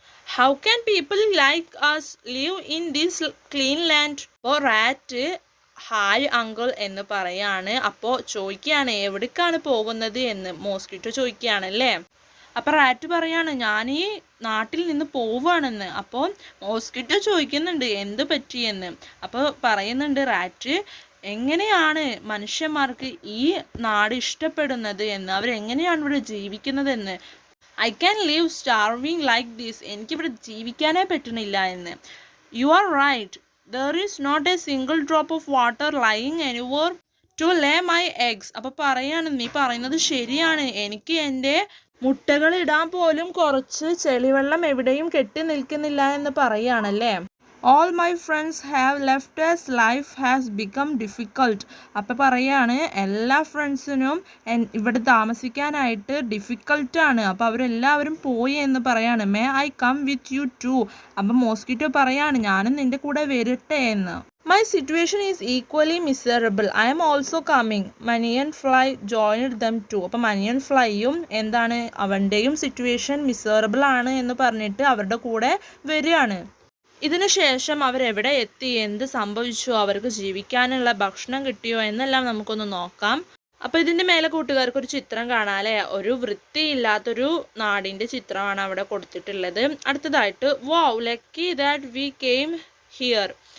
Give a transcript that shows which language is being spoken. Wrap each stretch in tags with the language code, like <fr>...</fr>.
<en>How can people like us live in this clean land?</en> <ml>അപ്പോൾ rat hi uncle എന്ന് പറയാണ്. അപ്പോൾ ചോദിക്കുകയാണ് എവിടേക്കാണ് പോകുന്നത് എന്ന് മോസ്കിറ്റോ ചോദിക്കുകയാണല്ലേ. അപ്പോൾ റാറ്റ് പറയാണ് ഞാൻ ഈ നാട്ടിൽ നിന്ന് പോവുകയാണെന്ന്. അപ്പോൾ മോസ്കിറ്റോ ചോദിക്കുന്നുണ്ട് എന്ത് പറ്റിയെന്ന്. അപ്പോൾ പറയുന്നുണ്ട് റാറ്റ്, എങ്ങനെയാണ് മനുഷ്യന്മാർക്ക് ഈ നാട് ഇഷ്ടപ്പെടുന്നത് എന്ന്, അവരെങ്ങനെയാണ് ഇവിടെ ജീവിക്കുന്നതെന്ന്.</ml> <en>I can live starving like this,</en> <ml>എനിക്കിവിടെ ജീവിക്കാനേ പറ്റുന്നില്ല എന്ന്.</ml> <en>You are right, there is not a single drop of water lying anywhere to lay my eggs.</en> <ml>അപ്പോൾ പറയാണ് നീ പറയുന്നത് ശരിയാണ്, എനിക്ക് എൻ്റെ മുട്ടകൾ ഇടാൻ പോലും കുറച്ച് ചെളിവെള്ളം എവിടെയും കെട്ടി നിൽക്കുന്നില്ല എന്ന് പറയുകയാണല്ലേ.</ml> <en>All my friends have left us, life has become difficult.</en> <ml>അപ്പോൾ പറയാണ് എല്ലാ ഫ്രണ്ട്സിനും ഇവിടെ താമസിക്കാനായിട്ട് ഡിഫിക്കൽട്ടാണ്. അപ്പോൾ അവരെല്ലാവരും പോയി എന്ന് പറയാണ്.</ml> <en>May I come with you too?</en> <ml>അപ്പം മോസ്കിറ്റോ പറയാണ് ഞാനും നിൻ്റെ കൂടെ വരട്ടെ എന്ന്.</ml> <en>My situation is equally miserable. I am also coming. Manian Fly joined them too.</en> <ml>അപ്പോൾ മനിയൻ ഫ്ലൈയും എന്താണ് അവൻ്റെയും സിറ്റുവേഷൻ മിസറബിൾ ആണ് എന്ന് പറഞ്ഞിട്ട് അവരുടെ കൂടെ വരികയാണ്. ഇതിനു ശേഷം അവരെവിടെ എത്തി, എന്ത് സംഭവിച്ചു, അവർക്ക് ജീവിക്കാനുള്ള ഭക്ഷണം കിട്ടിയോ എന്നെല്ലാം നമുക്കൊന്ന് നോക്കാം. അപ്പോൾ ഇതിൻ്റെ മേലെ കൂട്ടുകാർക്ക് ഒരു ചിത്രം കാണാല്ലേ, ഒരു വൃത്തിയില്ലാത്തൊരു നാടിൻ്റെ ചിത്രമാണ് അവിടെ കൊടുത്തിട്ടുള്ളത്. അടുത്തതായിട്ട്</ml> <en>Wow lucky that we came here.</en>